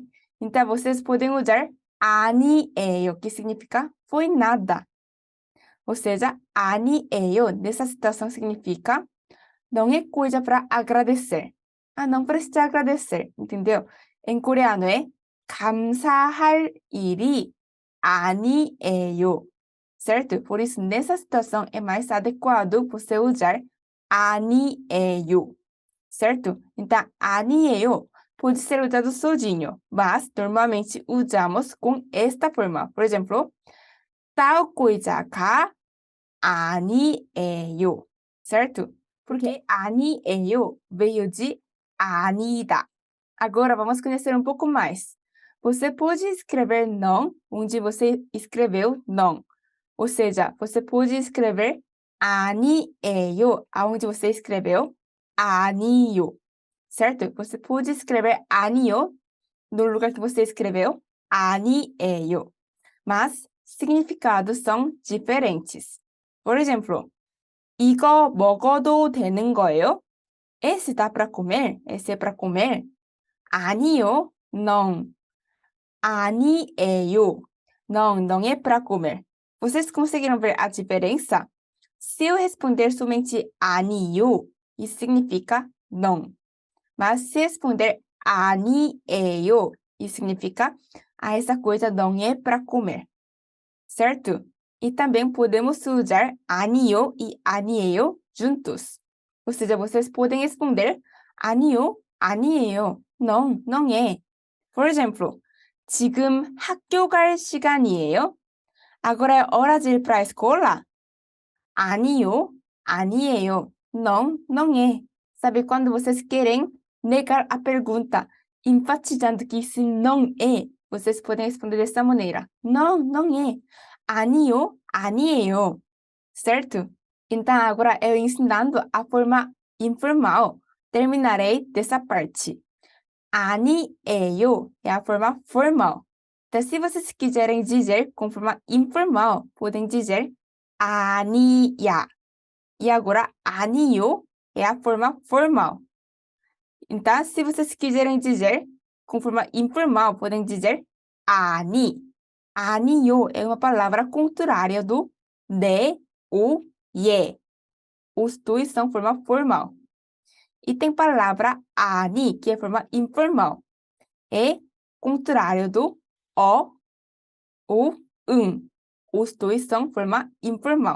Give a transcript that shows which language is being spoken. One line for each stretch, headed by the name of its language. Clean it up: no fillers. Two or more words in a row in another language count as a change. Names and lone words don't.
Portuguese: Então, vocês podem usar 아니에요, que significa foi nada. Ou seja, 아니에요, nessa situação significa não é coisa para agradecer. Não precisa agradecer, entendeu? Em coreano é
Korean: 감사할 일이 아니에요,
Portuguese: certo? Por isso, nessa situação é mais adequado você usar 아니에요, certo? Então, 아니에요 pode ser usado sozinho, mas normalmente usamos com esta forma. Por exemplo, tal coisa가 아니에요, certo? Porque 아니에요 veio de 아니다. Agora vamos conhecer um pouco mais. Você pode escrever não onde você escreveu não. Ou seja, você pode escrever 아니에요 aonde você escreveu 아니요. Certo? Você pode escrever 아니요 no lugar que você escreveu 아니에요. Mas significados são diferentes. Por exemplo,
Korean: 이거 먹어도 되는 거예요?
Portuguese: Esse dá para comer? Esse é para comer? 아니요, não. 아니에요. Não é para comer. Vocês conseguiram ver a diferença? Se eu responder somente 아니요, isso significa não. Mas se responder 아니에요, isso significa essa coisa não é para comer. Certo? E também podemos usar 아니요 e 아니에요 juntos. Ou seja, vocês podem responder
Korean: 아니요, 아니에요.
Portuguese: não é. Por exemplo,
Korean: 지금 학교 갈 시간이에요?
Portuguese: Agora é hora de ir para a escola?
Korean: 아니요, 아니에요.
Portuguese: Não, não é. Sabe quando vocês querem negar a pergunta, enfatizando que isso não é, vocês podem responder dessa maneira. Não, não é.
Korean: 아니요, 아니에요.
Portuguese: Certo? Então, agora eu ensinando a forma informal. Terminarei dessa parte. 아니에요 é a forma formal. Então, se vocês quiserem dizer com forma informal, podem dizer 아니야. E agora, 아니요 é a forma formal. Então, se vocês quiserem dizer com forma informal, podem dizer 아니. 아니요 é uma palavra contrária do 네, o, 예. Os dois são forma formal. E tem palavra 아니, que é forma informal. É contrário do o, Os dois são forma informal.